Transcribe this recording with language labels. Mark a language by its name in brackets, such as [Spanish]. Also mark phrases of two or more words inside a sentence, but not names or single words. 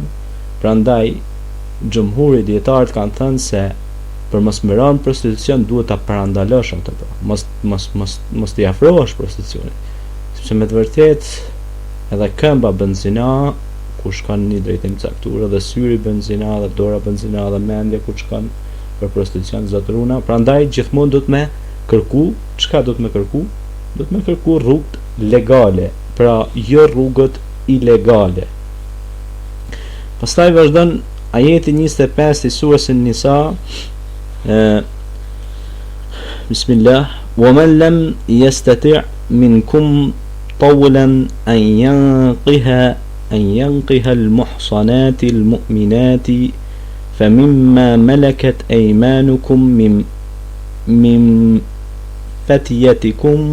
[Albanian] Prandaj xhumhuri dietarët kanë thënë se për mos më rënë prostitucion duhet ta parandalosh atë, mos t'i afrohesh prostitucionit, sepse me të vërtet edhe këmba bën zina, ku shkon në një drejtim caktuar, dhe syri bën zina, dhe dora bën zina, dhe mendja ku shkon për prostitucion zatruna. Prandaj gjithmonë do të më kërku, çka do të më kërku? Do të më kërku rrugët legale, pra jo rrugët ilegale. Pastaj vazhdon ajeti 25 i surës An-Nisa, [Arabic] Bismillah, وَمَنْ لَمْ يَسْتَطِعْ مِنْكُمْ طَوْلًا أن ينقح المحصنات المؤمنات فمما ملكت أيمانكم من فتيتكم